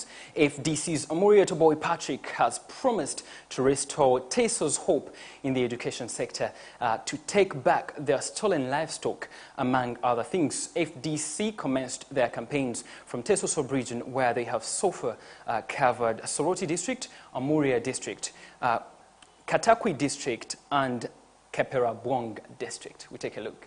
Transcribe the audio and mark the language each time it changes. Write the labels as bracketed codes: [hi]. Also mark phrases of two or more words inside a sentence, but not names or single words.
[en] FDC's Amuriatoboy Patrick has promised to restore Teso's hope in the education sector, to take back their stolen livestock, among other things. FDC commenced their campaigns from Teso sub-region, where they have so far covered Soroti district, Amuria district, Katakwi district, and Turyagumanawe district. We take a look.